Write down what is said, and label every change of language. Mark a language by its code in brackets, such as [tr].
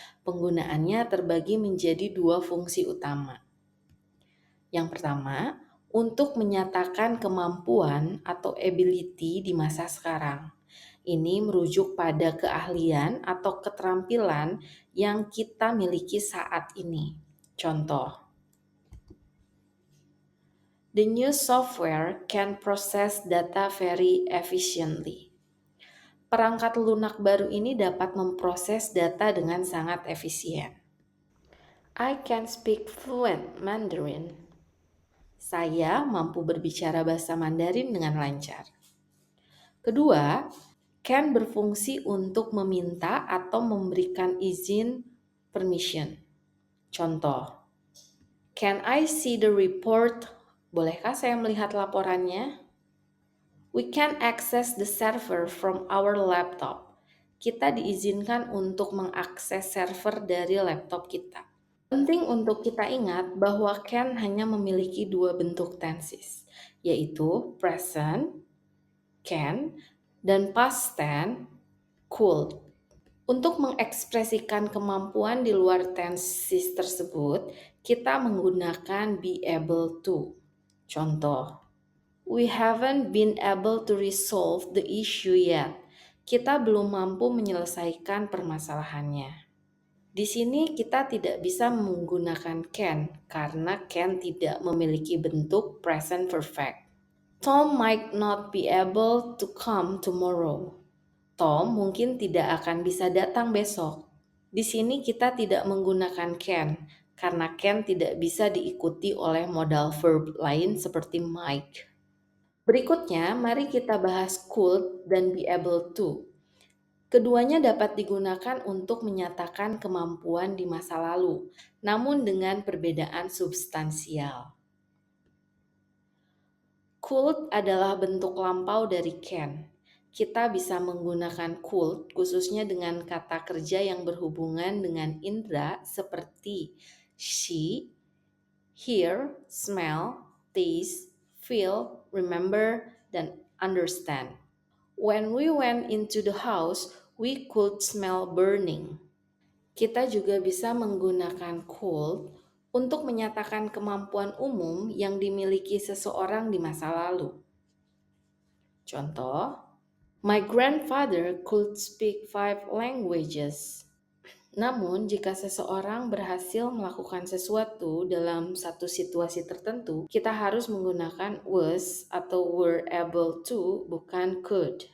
[id] Penggunaannya terbagi menjadi dua fungsi utama. Yang pertama, untuk menyatakan kemampuan atau ability di masa sekarang. Ini merujuk pada keahlian atau keterampilan yang kita miliki saat ini. Contoh, [en] the new software can process data very efficiently. [id] Perangkat lunak baru ini dapat memproses data dengan sangat efisien. [en] I can speak fluent Mandarin. [id] Saya mampu berbicara bahasa Mandarin dengan lancar. Kedua, can berfungsi untuk meminta atau memberikan izin permission. Contoh, [en] can I see the report? [id] Bolehkah saya melihat laporannya? [en] We can access the server from our laptop. [id] Kita diizinkan untuk mengakses server dari laptop kita. Penting untuk kita ingat bahwa can hanya memiliki dua bentuk tenses, yaitu present, can, dan past tense, could. Untuk mengekspresikan kemampuan di luar tenses tersebut, kita menggunakan be able to. Contoh, [en] we haven't been able to resolve the issue yet. [id] Kita belum mampu menyelesaikan permasalahannya. Di sini kita tidak bisa menggunakan can karena can tidak memiliki bentuk present perfect. [en] Tom might not be able to come tomorrow. [id] Tom mungkin tidak akan bisa datang besok. Di sini kita tidak menggunakan can karena can tidak bisa diikuti oleh modal verb lain seperti might. Berikutnya, mari kita bahas could dan be able to. Keduanya dapat digunakan untuk menyatakan kemampuan di masa lalu, namun dengan perbedaan substansial. Could adalah bentuk lampau dari can. Kita bisa menggunakan could khususnya dengan kata kerja yang berhubungan dengan indera seperti see, hear, smell, taste, feel, remember, dan understand. [en] When we went into the house, we could smell burning. [id] Kita juga bisa menggunakan could untuk menyatakan kemampuan umum yang dimiliki seseorang di masa lalu. Contoh, [en] my grandfather could speak 5 languages. [id] Namun, jika seseorang berhasil melakukan sesuatu dalam satu situasi tertentu, kita harus menggunakan was atau were able to, bukan could.